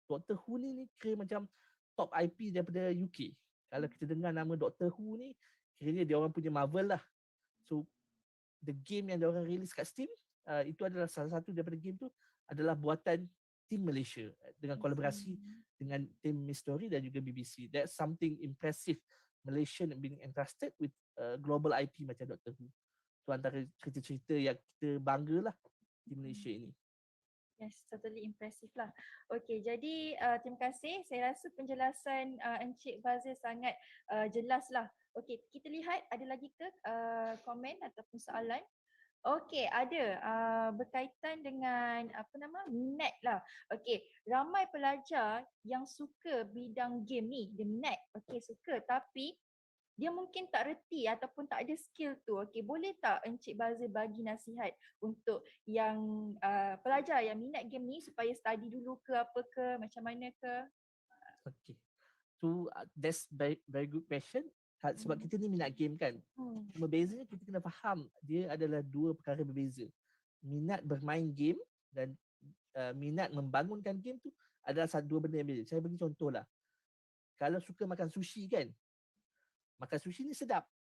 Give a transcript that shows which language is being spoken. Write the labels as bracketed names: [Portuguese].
[Malay] Doctor Who ni kira macam top IP daripada UK. Kalau kita dengar nama Doctor Who ni, kiranya dia orang punya Marvel lah. So the game yang dia orang release kat Steam, itu adalah salah satu daripada game tu adalah buatan tim Malaysia dengan kolaborasi dengan tim Mystery dan juga BBC. [English] That's something impressive. Malaysian being entrusted with global IP macam Doctor Who. [Malay] So antara cerita-cerita yang kita banggalah di Malaysia ini. [English] Yes, totally impressive lah. [Malay] Okay, jadi terima kasih. Saya rasa penjelasan Encik Fazil sangat jelas lah. Okay, kita lihat ada lagi ke komen ataupun soalan? Okay, ada berkaitan dengan minat lah. Okay, ramai pelajar yang suka bidang game ni, dia minat. Okay, suka, tapi dia mungkin tak reti ataupun tak ada skill tu. Okay, boleh tak Encik Fazil bagi nasihat untuk yang pelajar yang minat game ni supaya study dulu ke apa ke, macam mana ke? [English] Okay, so that's very good question. [Malay] Sebab kita ni minat game kan. Cuma bezanya kita kena faham dia adalah dua perkara berbeza. Minat bermain game dan minat membangunkan game tu adalah dua benda yang berbeza. Saya bagi contoh lah. Kalau suka makan sushi kan, makan sushi ni sedap.